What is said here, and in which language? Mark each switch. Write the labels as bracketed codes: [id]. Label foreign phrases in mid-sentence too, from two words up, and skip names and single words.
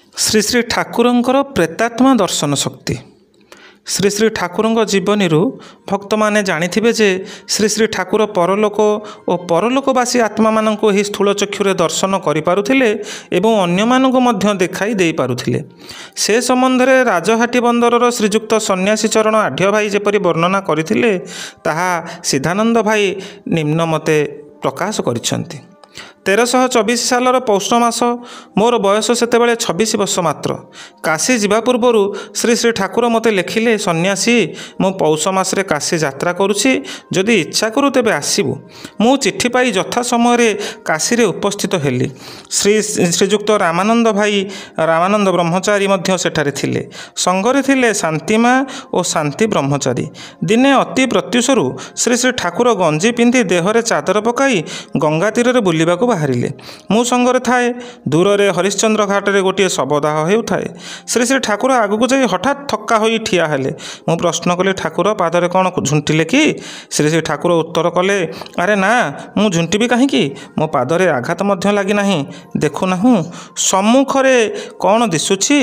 [or] ଶ୍ରୀ ଶ୍ରୀ ଠାକୁରଙ୍କର ପ୍ରେତାତ୍ମା ଦର୍ଶନ ଶକ୍ତି। ଶ୍ରୀ ଶ୍ରୀ ଠାକୁରଙ୍କ ଜୀବନୀ ଭକ୍ତ ମାନେ ଜାଣିଥିବେ ଯେ ଶ୍ରୀ ଶ୍ରୀ ଠାକୁର ପରଲୋକ ଓ ପରଲୋକବାସୀ ଆତ୍ମା ମାନଙ୍କୁ ହିଁ ସ୍ଥୂଳ ଚକ୍ଷୁରେ ଦର୍ଶନ କରି ପାରୁଥିଲେ ଏବଂ ଅନ୍ୟ ମାନଙ୍କୁ ମଧ୍ୟ ଦେଖାଇ ଦେଇ ପାରୁଥିଲେ। ସେ ସମ୍ବନ୍ଧ ରେ ରାଜହାଟୀ ବନ୍ଦରର ଶ୍ରୀଯୁକ୍ତ ସନ୍ନ୍ୟାସୀ ଚରଣ ଆଢ୍ୟ ଭାଇ ଯେପରି ବର୍ଣ୍ଣନା କରିଥିଲେ ତାହା ସିଦ୍ଧାନନ୍ଦ ଭାଇ ନିମ୍ନ ମତେ ପ୍ରକାଶ କରିଛନ୍ତି। 1324 ସାଲର ପୌଷ ମାସ ମୋର ବୟସ ସେତେବେଳେ 26 ବର୍ଷ ମାତ୍ର। କାଶୀ ଯିବା ପୂର୍ବରୁ ଶ୍ରୀ ଶ୍ରୀ ଠାକୁର ମତେ ଲେଖିଲେ, ସନ୍ନ୍ୟାସୀ ମୁଁ ପୌଷ ମାସରେ କାଶୀ ଯାତ୍ରା କରୁଛି, ଯଦି ଇଚ୍ଛା କରୁ ତେବେ ଆସିବୁ। ମୁଁ ଚିଠି ପାଇ ଯଥା ସମୟ କାଶୀ ରେ ଉପସ୍ଥିତ ହେଲି। ଶ୍ରୀଯୁକ୍ତ ରାମାନନ୍ଦ ଭାଇ ରାମାନନ୍ଦ ବ୍ରହ୍ମଚାରୀ ମଧ୍ୟ ସେଠାରେ ଥିଲେ। ସଙ୍ଗରେ ଥିଲେ ଶାନ୍ତିମା ଓ ଶାନ୍ତି ବ୍ରହ୍ମଚାରୀ। ଦିନେ ଅତି ପ୍ରତ୍ୟୁଷରୁ ଶ୍ରୀ ଶ୍ରୀ ଠାକୁର ଗଞ୍ଜି ପିନ୍ଧି ଦେହରେ ଚାଦର ପକାଇ ଗଙ୍ଗା ତୀର ବୁଲିବାକୁ ବାହାରିଲେ। ମୁଁ ସଙ୍ଗରେ ଥାଏ। ଦୂର ରେ ହରିଶ୍ଚନ୍ଦ୍ର ଘାଟ ରେ ଗୋଟେ ଶବଦାହ ହେଉଥାଏ। ଶ୍ରୀ ଶ୍ରୀ ଠାକୁର ଆଗୁ ଯାଇ ହଠାତ ଥକ୍କା ହୋଇ ଠିଆ ହେଲେ। ମୁଁ ପ୍ରଶ୍ନ କଲି, ଠାକୁର ପାଦରେ କଣ ଝୁଣ୍ଟିଲେ କି? ଶ୍ରୀ ଶ୍ରୀ ଠାକୁର ଉତ୍ତର କଲେ, ଅରେ ନା, ମୁଁ ଝୁଣ୍ଟିବି କାହିଁକି, ମୋ ପାଦରେ ଆଘାତ ମଧ୍ୟ ଲାଗି ନାହିଁ, ଦେଖୁ ନାହୁଁ ସମ୍ମୁଖରେ କଣ ଦିଶୁଛି?